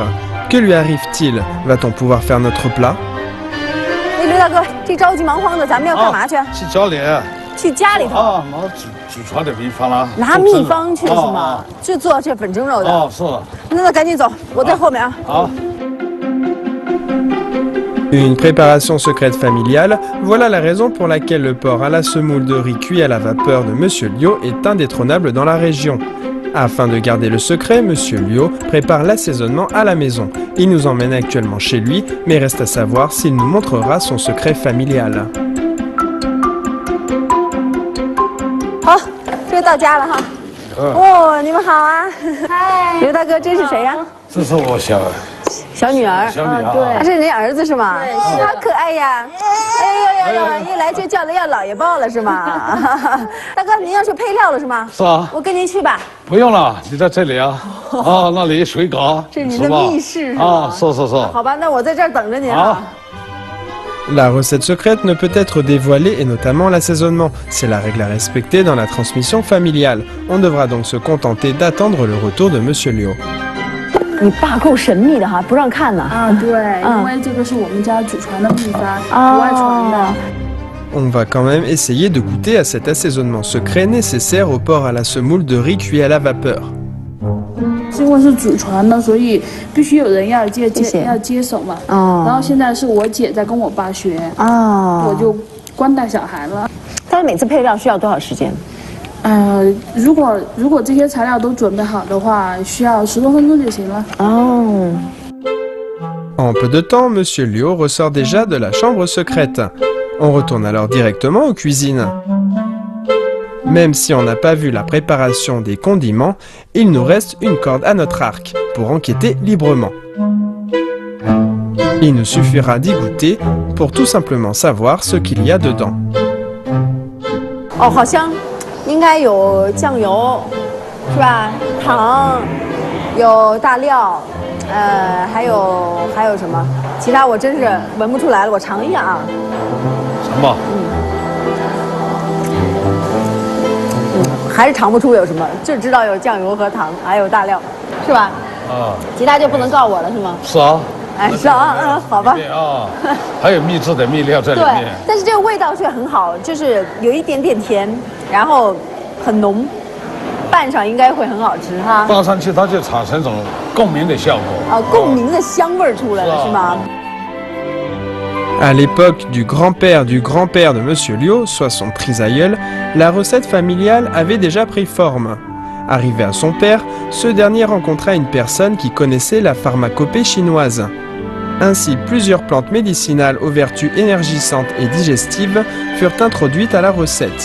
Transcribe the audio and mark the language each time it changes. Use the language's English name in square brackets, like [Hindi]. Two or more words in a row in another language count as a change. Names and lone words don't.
[French] Que lui arrive-t-il? Va-t-on pouvoir faire notre plat? [Chinese] 刘大哥，这着急忙慌的，咱们要干嘛去？去家里。去家里头。啊，祖传的秘方啦。拿秘方去是吗？就做这粉蒸肉的。哦，是。那赶紧走，我在后面啊。好。 [French] Une préparation secrète familiale, voilà la raison pour laquelle le porc à la semoule de riz cuit à la vapeur de Monsieur Liu est indétrônable dans la région. Afin de garder le secret, Monsieur Liu prépare l'assaisonnement à la maison. Il nous emmène actuellement chez lui, mais reste à savoir s'il nous montrera son secret familial. [Chinese] 好，这到家了哈。哦，你们好啊！嗨，刘大哥，这是谁呀？这是我小女儿，对，他是您儿子是吗？对，好可爱呀！哎呦，一来就叫了要姥爷抱了是吗？大哥，您要去配料了是吗？是啊，我跟您去吧。不用了，你在这里啊。啊，那里水果。这是您的密室是吧？啊，是。好吧，那我在这儿等着您啊。 [French] La recette secrète ne peut être dévoilée et notamment l'assaisonnement. C'est la règle à respecter dans la transmission familiale. On devra donc se contenter d'attendre le retour de Monsieur Liu. [Chinese] 你爸够神秘的哈，不让看呢。啊，对，因为这个是我们家祖传的秘方，不外传的。 [French] On va quand même essayer de goûter à cet assaisonnement secret nécessaire au porc à la semoule de riz cuit à la vapeur. [Chinese] 因为是祖传的，所以必须有人要接手嘛。然后现在是我姐在跟我爸学，我就光带小孩了。但是每次配料需要多少时间？如果这些材料都准备好的话，需要10多分钟就行了。哦。 [French] En peu de temps, Monsieur Liu ressort déjà de la chambre secrète. On retourne alors directement aux cuisines. Même si on n'a pas vu la préparation des condiments, il nous reste une corde à notre arc pour enquêter librement. Il nous suffira d'y goûter pour tout simplement savoir ce qu'il y a dedans. [Chinese] 哦，好香，应该有酱油，是吧？糖，有大料，还有什么？其他我真是闻不出来了，我尝一下啊。什么？还是尝不出有什么，就知道有酱油和糖，还有大料，是吧？啊。其他就不能告我了，是吗？是啊。哎，是啊，好吧。啊，还有秘制的秘料在里面。对，但是这个味道却很好，就是有一点点甜，然后很浓，拌上应该会很好吃哈。拌上去它就产生一种共鸣的效果。啊，共鸣的香味出来了，是吗 [French] ？À l'époque du grand-père de Monsieur Liu, soit son trisaïeul, la recette familiale avait déjà pris forme. Arrivé à son père, ce dernier rencontra une personne qui connaissait la pharmacopée chinoise. Ainsi, plusieurs plantes médicinales aux vertus énergisantes et digestives furent introduites à la recette.